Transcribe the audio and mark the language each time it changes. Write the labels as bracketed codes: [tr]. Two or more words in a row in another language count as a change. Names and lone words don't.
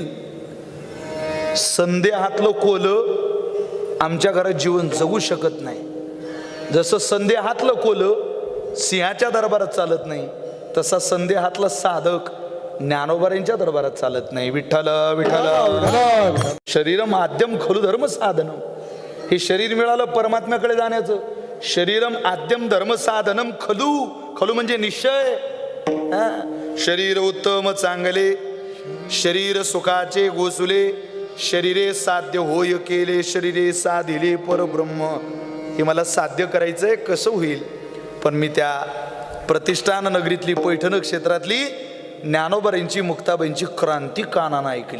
[mr] संदेहातलं कोलं आमच्या घरात जीवन जगू शकत नाही. जसं संदेहातलं कोलं सिंहाच्या दरबारात चालत नाही, तसा संदेहातला साधक ज्ञानोबाऱ्यांच्या दरबारात चालत नाही. [sa] विठ्ठल विठ्ठल. शरीर माध्यम खलु धर्म साधनम. [mr] हे शरीर मिळालं परमात्म्याकडे जाण्याचं. [sa] शरीरम आद्यम धर्म साधनम खलू. [mr] खलू म्हणजे निश्चय. शरीर उत्तम चांगले, शरीर सुखाचे गोसुले, शरीरे साध्य होय केले, शरीरे साधिले परब्रह्म. हे मला साध्य करायचंय, कसं होईल? पण मी त्या प्रतिष्ठान नगरीतली पैठण क्षेत्रातली ज्ञानोबाईंची मुक्ताबाईंची क्रांती कानानं ऐकली.